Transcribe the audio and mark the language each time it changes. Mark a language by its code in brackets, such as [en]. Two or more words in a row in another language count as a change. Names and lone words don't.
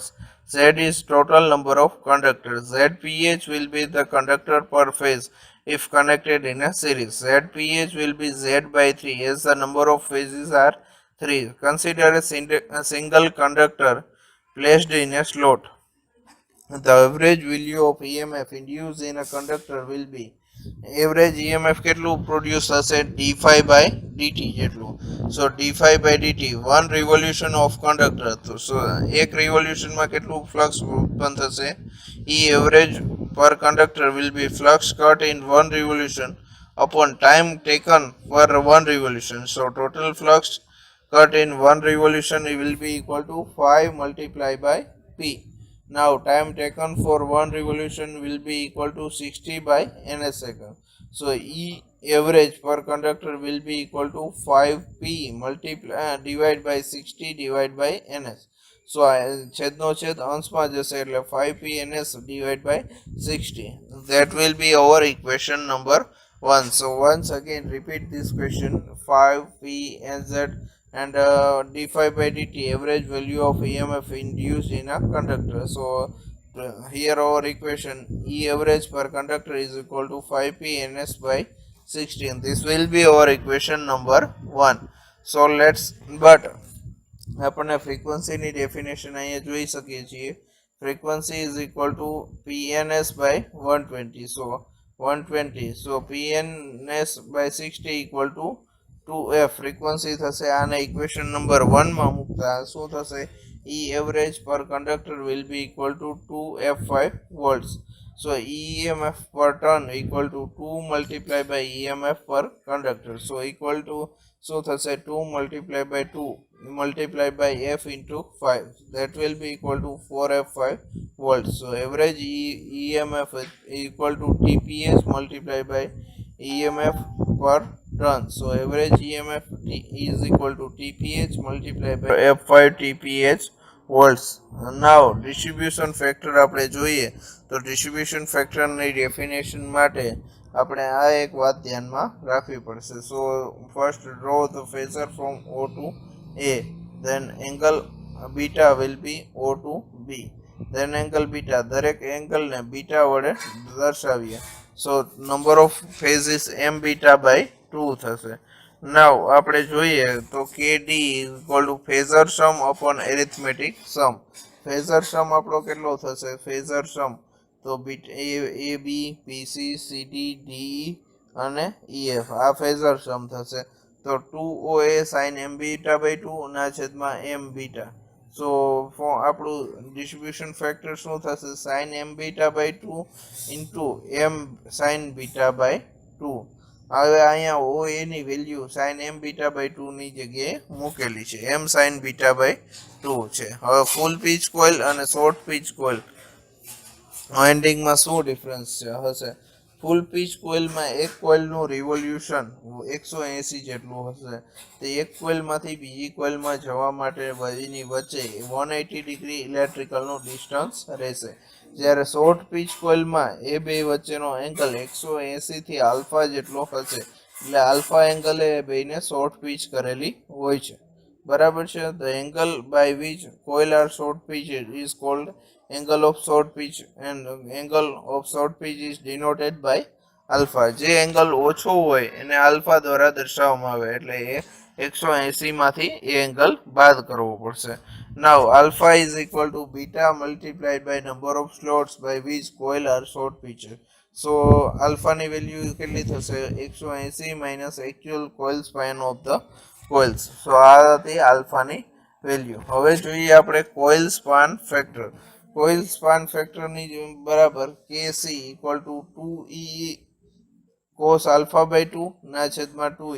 [en] Z is total number of conductors. Zph will be the conductor per phase if connected in a series. Zph will be Z by 3 as the number of phases are 3. Consider a single conductor placed in a slot. The average value of EMF induced in a conductor will be, average EMF [gu] કેટલું પ્રોડ્યુસ થશે? [en] d5 by dt જેટલું. So d5 by dt, 1 revolution of conductor. So એક revolutionમાં [gu] કેટલું flux ઉત્પન્ન થશે? [en] E average per conductor will be flux cut in 1 revolution upon time taken for 1 revolution. So total flux cut in 1 revolution will be equal to 5 multiplied by P. Now time taken for 1 revolution will be equal to 60 by ns second. So E average per conductor will be equal to 5P divided by 60 divided by ns. [gu] So છેદનો છેદ અંશમાં જશે એટલે 5P ns [en] divided by [gu] 60. [en] That will be our equation number 1. So once again repeat this question: 5P nz and d5 by dt, average value of EMF induced in a conductor. So here our equation, E average per conductor is equal to 5P ns by 60. This will be our equation number 1. So let's, but [gu] આપણે [en] frequency definition [gu] અહીંયા જોઈ શકીએ છીએ. [en] Frequency is equal to PNS by 120. So 120. So PNS by 60 equal to 2F. [gu] Frequency થશે. આને [en] equation number 1 [gu] માં મૂકતા શું થશે? [en] E average per conductor will be equal to 2F5 volts. So EMF per turn equal to 2 multiplied by EMF per conductor. So equal to so thase 2 multiplied by 2 multiplied by F into 5. That will be equal to 4F5 volts. So average EMF is equal to TPH multiplied by EMF per turn. So average EMF is equal to TPH multiplied by F5 TPH volts. Now distribution factor [gu] આપણે જોઈએ તો [en] distribution factor [gu] ની ડેફિનેશન માટે આપણે આ એક વાત ધ્યાનમાં રાખવી પડશે. [en] So first draw the phasor from O to A, then angle beta will be O to B, then angle beta, [gu] દરેક એંગલ ને બીટા વડે દર્શાવીએ. [en] So number of phases m beta by 2 થશે. Now [gu] આપણે જોઈએ તો [en] KD is equal to phasor sum upon arithmetic sum. phasor sum [gu] આપણો કેટલો થશે? [en] phasor sum [gu] તો A B P C C D D E અને EF આ [en] phasor sum [gu] થશે. [en] તો 2OA sin m beta by 2 [gu] ના છેદમાં [en] m beta. [gu] So આપણું [en] distribution factor [gu] શું થશે? [en] sin m beta by 2 into m sin beta by 2. [gu] હવે અહીંયા OA ની વેલ્યુ [en] sin m beta by 2 [gu] ની જગ્યાએ મૂકેલી છે, [en] m sin beta by 2 [gu] છે. હવે [en] full pitch coil [gu] અને [en] short pitch coil winding [gu] શું ડિફરન્સ હશે? [en] full pitch coil [gu] એક કોઇલનું રિવોલ્યુશન 180 જેટલું હશે. તે એક કોઇલમાંથી બીજી કોઇલમાં જવા માટે એની વચ્ચે 180 [en] degree electrical distance [gu] રહેશે. જ્યારે [en] short pitch coil [gu] એ બે વચ્ચેનો એંગલ 180 થી આલ્ફા જેટલો હશે. એટલે [en] alpha angle [gu] એ બેને [en] short pitch [gu] કરેલી હોય છે. બરાબર છે? [en] the angle by which coil are short pitch is called angle of short pitch and angle of short pitch is denoted by alpha. [gu] જે એંગલ ઓછો હોય એને આલ્ફા દ્વારા દર્શાવવામાં આવે, એટલે એ 180 માંથી એ એંગલ બાદ કરવો પડશે. [en] Now alpha is equal to beta multiplied by number of slots by which coil are short pitch. [gu] So alpha ની વેલ્યુ કેટલી થશે? [en] 180 minus actual coil span of the coils. [gu] So આ હતી આલ્ફા ની વેલ્યુ. હવે જોઈએ આપણે [en] coil span factor. coil span factor [gu] બરાબર KC [en] equal to 2E cos alpha by 2 [gu] ના છેદમાં 2E.